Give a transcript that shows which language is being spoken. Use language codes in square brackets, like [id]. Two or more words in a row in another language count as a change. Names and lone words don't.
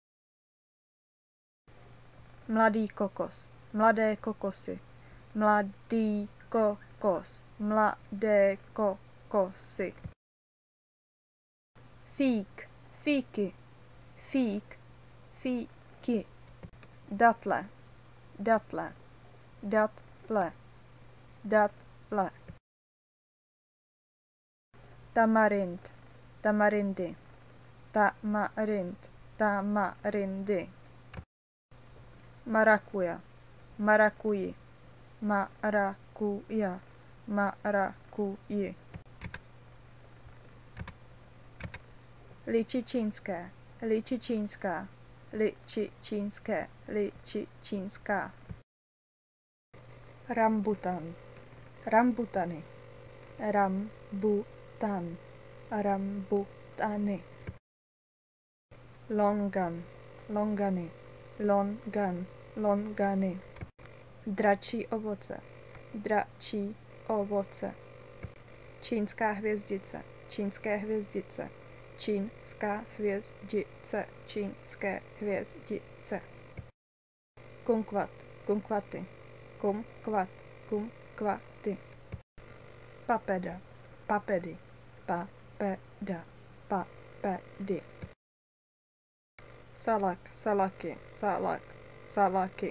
[cs] Mladý kokos, mladé kokosy, mladý kokos, mladé kokosy. Fík, fíky, fík, fíky. Datle, datle, datle, datle. Tamarind, tamarindy, tamarind, tamarindy. Marakuja, marakuji, marakuja, marakuji. Liči čínské, liči čínská, liči čínské, liči čínská. Rambutan, rambutany, rambutan, rambutany. Longan, longany, longan, longany. Dračí ovoce, dračí ovoce. Čínská hvězdice, čínské hvězdice, čínská hvězdice, čínské hvězdice. Kumkvat, kumkvaty, kumkvat, kumkvaty. Papeda, papedy, papeda, papedy. Salak, salaky, salak, salaky.